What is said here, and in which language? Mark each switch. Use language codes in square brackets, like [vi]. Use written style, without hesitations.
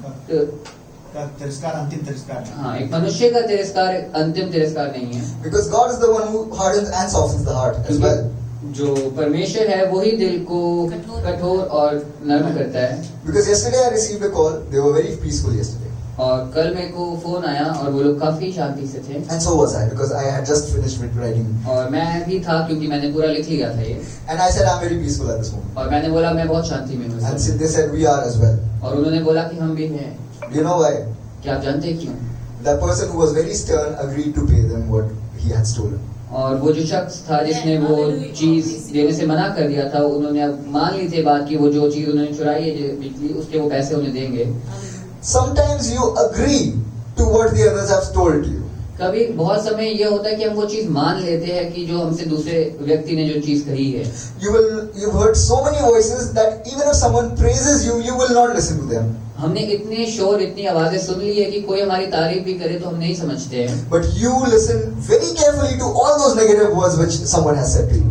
[hi] तिरस्कार अंतिम तिरस्कार नहीं। हाँ, एक मनुष्य का तिरस्कार अंतिम तिरस्कार नहीं है। [en] Because God is the one who hardens and softens the heart as well. [hi] जो परमेश्वर है वही दिल को कठोर और नरम करता है। [en] Because yesterday I received a call. They were very peaceful yesterday. [hi] और कल मेरे को फोन आया और वो लोग काफी शांति से थे। [en] And so was I, because I had just finished with writing. [hi] और मैं भी था क्योंकि मैंने पूरा लिख लिया था ये। [en] And I said I'm very peaceful at this moment. [hi] और मैंने बोला मैं बहुत शांति में हूँ। [en] And they said we are as well. [hi] और उन्होंने बोला कि हम भी हैं। [en] Do you know why? [hi] क्या आप जानते हैं क्यों? [en] That person who was very stern agreed to pay them what he had stolen. [hi] और वो जो शख्स था जिसने वो चीज देने से मना कर दिया था, उन्होंने अब मान ली थी बात की वो जो चीज उन्होंने चुराई है जो बिजली, उसके वो पैसे उन्हें देंगे। [en] Sometimes you agree to what the others have told you. [hi] कभी बहुत समय ये होता है कि हम वो चीज मान लेते हैं कि जो हमसे दूसरे व्यक्ति ने जो चीज कही है। [en] You've heard so many voices that even if someone praises you, you will not listen to them. [hi] हमने इतने शोर, इतनी आवाजें सुन ली है कि कोई हमारी तारीफ भी करे तो हम नहीं समझते हैं। [en] But you listen very carefully to all those negative words which someone has said to you.